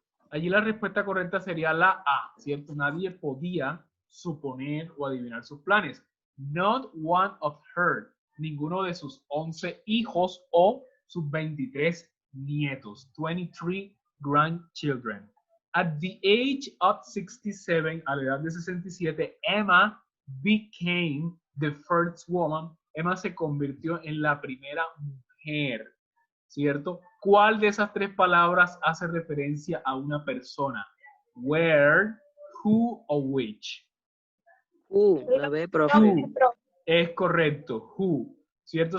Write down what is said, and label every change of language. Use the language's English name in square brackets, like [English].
[Spanish] Allí la respuesta correcta sería la A, ¿cierto? Nadie podía suponer o adivinar sus planes. [English] Not one of her, [Spanish] ninguno de sus 11 hijos o sus 23 nietos, [English] 23 grandchildren. At the age of 67, [Spanish] a la edad de 67, [English] Emma became the first woman. [Spanish] Emma se convirtió en la primera mujer, ¿cierto? ¿Cuál de esas tres palabras hace referencia a una persona? [English] Where, who o which. [Spanish] La B, profe. Who. Es correcto, who. ¿Cierto?